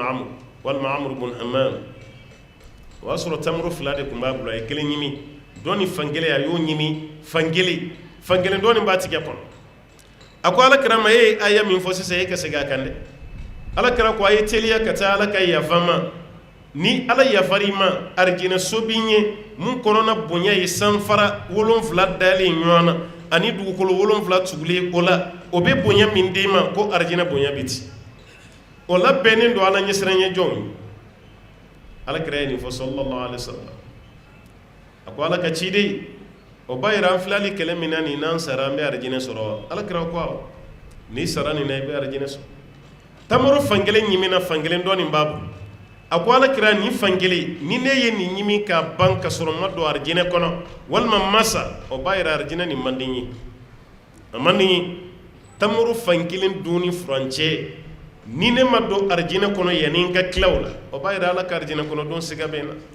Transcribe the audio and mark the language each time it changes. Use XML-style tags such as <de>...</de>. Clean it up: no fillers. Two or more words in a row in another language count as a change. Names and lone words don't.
<bm>Amr walima Amr bun Hammam o y'a sɔrɔ tamuru 2 de tun b'a bolo a ye 1 ɲimi dɔɔni fankelen a y'o ɲimi fankelen dɔɔni b'a tigɛ kɔnɔ a ko Alakira ma e ye aya min fɔ sisan e ka segin a kan dɛ Alakira ko a ye teliya ka taa Ala ka yafa ma ni Ala yafari ma arijinɛ so bi ye mun kɔnɔna bonya ye sanfara 7 dalen ɲɔgɔn na ani dugukolo 7 tugulen o la o bɛ bonya min d'i ma ko arijinɛ bonya bɛ ti o labɛnnen don Ala ɲɛsiranɲɛ jɔnw Alakira ye nin fɔ</bm> <ar>صلى الله عليه وسلم</ar> <bm>a ko Ala ka ciden o ba yira an filali kɛlɛ min na nin n'an sara an bɛ arijinɛ sɔrɔ Alakira ko awɔ n'i sara nin na i bɛ arijinɛ sɔrɔ tamaro fankelen ɲimina fankelen dɔɔni b'a bolo a ko Alakira nin fankelen ni ne ye nin ɲimi ka ban ka sɔrɔ ma don arijinɛ kɔnɔ walima masa o ba yira arijinɛ nin man di n ye a man di n ye tamaro fankelen dunni furancɛ ni ne ma don arijinɛ kɔnɔ yanni n ka tila o la o b'a yira Ala ka arijinɛ kɔnɔ don siga bɛ n na</bm>